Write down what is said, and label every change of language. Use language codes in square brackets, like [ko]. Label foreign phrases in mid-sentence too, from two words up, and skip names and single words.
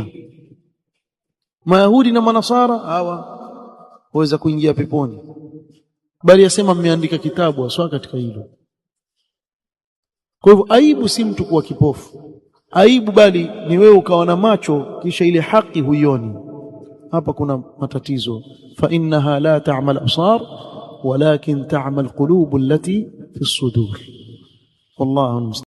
[sw] Mayahudi na manasara hawa waweza kuingia peponi, bali asema mmeandika kitabu aswa katika hilo. Kwa hivyo aibu si mtu kuwa kipofu, aibu bali ni wewe ukawa na macho kisha ile haki huioni. Hapa kuna matatizo. [ar] فإنها لا تعمى الأبصار ولكن تعمى القلوب التي في الصدور. Wallahu